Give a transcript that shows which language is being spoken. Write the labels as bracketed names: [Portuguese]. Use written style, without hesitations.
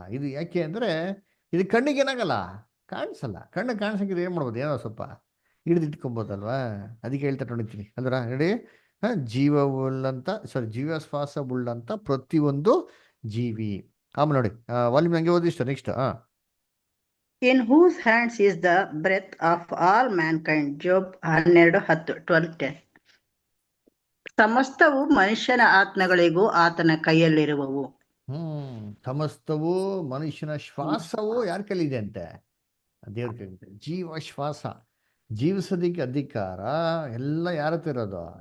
[Kannada] ಇದು ಯಾಕೆ ಅಂದರೆ ಇದು ಕಣ್ಣಿಗೆ ಏನಾಗಲ್ಲ, ಕಾಣಿಸಲ್ಲ. ಕಣ್ಣು ಕಾಣಿಸಂಗಿದ್ರೆ ಏನು ಮಾಡ್ಬೋದು, ಏನೋ ಸ್ವಲ್ಪ ಹಿಡಿದಿಟ್ಕೊಬೋದಲ್ವಾ? ಅದಕ್ಕೆ ಹೇಳ್ತಾರೆ ನೋಡಿರ್ತೀನಿ. ಅಲ್ವರ ನೋಡಿ, ಜೀವ ಶ್ವಾಸ ಉಳ್ಳಂತ ಪ್ರತಿಯೊಂದು ಜೀವಿ. ಆಮೇಲೆ ನೋಡಿ ವಾಲ್ಯೂಮ್ ಹಂಗೆ ಓದಿಷ್ಟ next. [English] In whose hands is the breath of all mankind. Job 12:10. [Kannada] ಸಮಸ್ತವು ಮನುಷ್ಯನ ಆತ್ಮಗಳಿಗೂ ಆತನ ಕೈಯಲ್ಲಿರುವವು. ಸಮಸ್ತವು ಮನುಷ್ಯನ ಶ್ವಾಸವು ಯಾರ ಕೈಲಿದೆ ಅಂತೆ? ದೇವ್ರ ಕೈಲಿದೆ. ಜೀವ ಶ್ವಾಸ ಜೀವಿಸೋದಿಕ್ಕೆ ಅಧಿಕಾರ ಎಲ್ಲ ಯಾರ ಹತ್ರ ಇರೋದು?